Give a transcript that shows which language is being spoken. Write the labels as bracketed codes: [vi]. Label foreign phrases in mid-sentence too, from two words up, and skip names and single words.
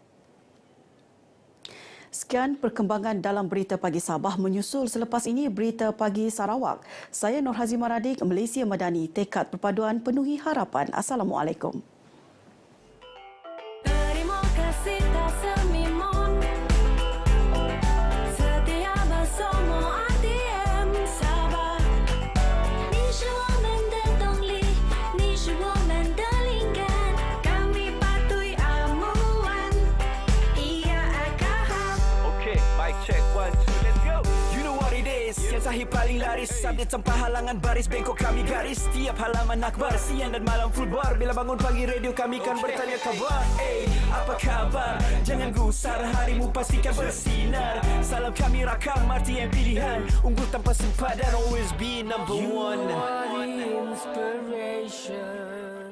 [ms] Sekian perkembangan dalam Berita Pagi Sabah, menyusul selepas ini Berita Pagi Sarawak. Saya Nur Hazimah Radik, Malaysia Madani, tekad perpaduan penuhi harapan. Assalamualaikum. Terima kasih tak semimon. Setia bersama RTM Sabah. [zh] 你是我们的动力，你是我们的灵感。 [ms] Kami patuhi amuan. [zh] Ia akan [en] Okay, mic check 1, 2, let's go. You know what it is. [ms] Yang sahih paling laris, update tanpa halangan baris, bengkok kami garis. Setiap halaman akhbar, siang dan malam [en] full bar. [ms] Bila bangun pagi radio kami kan bertanya kabar. Apa kabar? Jangan gusar, harimu pastikan bersinar. Salam kami rakam, RTM pilihan. Unggul tanpa sempadan, [en] always be number one. You are the inspiration.